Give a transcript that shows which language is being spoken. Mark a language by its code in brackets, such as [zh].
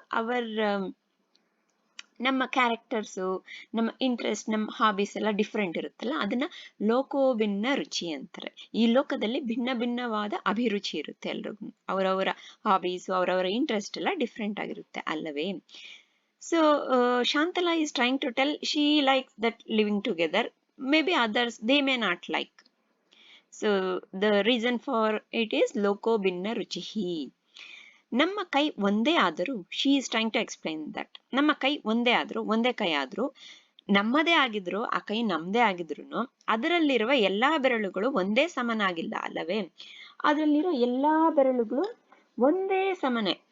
[kn] Hour ನಮ್ಮ characters, ನಮ್ಮ interest, ನಮ್ಮ ಹಾಬೀಸ್ ಎಲ್ಲ ಡಿಫ್ರೆಂಟ್ ಇರುತ್ತಲ್ಲ, ಅದನ್ನ ಲೋಕೋ ಭಿನ್ನ ರುಚಿ ಅಂತಾರೆ. ಈ ಲೋಕದಲ್ಲಿ ಭಿನ್ನ ಭಿನ್ನವಾದ ಅಭಿರುಚಿ ಇರುತ್ತೆ ಎಲ್ರಿಗೂ. ಅವರವರ ಹಾಬೀಸು, ಅವರವರ ಇಂಟ್ರೆಸ್ಟ್ ಎಲ್ಲ ಡಿಫ್ರೆಂಟ್ ಆಗಿರುತ್ತೆ ಅಲ್ಲವೇ? [en] So Shantala is trying to tell she likes that living together. Maybe others, they may not like. So the reason for it is loko binna ruchihi. [kn] ನಮ್ಮ ಕೈ ಒಂದೇ ಆದರೂ, [en] she is trying to explain that, [kn] ನಮ್ಮ ಕೈ ಒಂದೇ ಆದ್ರೂ, ಒಂದೇ ಕೈ ಆದ್ರೂ, ನಮ್ಮದೇ ಆಗಿದ್ರು, ಆ ಕೈ ನಮ್ದೇ ಆಗಿದ್ರು ಅದರಲ್ಲಿರುವ ಎಲ್ಲಾ ಬೆರಳುಗಳು ಒಂದೇ ಸಮನಾಗಿಲ್ಲ ಅಲ್ಲವೇ? ಅದರಲ್ಲಿರೋ ಎಲ್ಲಾ ಬೆರಳುಗಳು ಒಂದೇ ಸಮನೆ.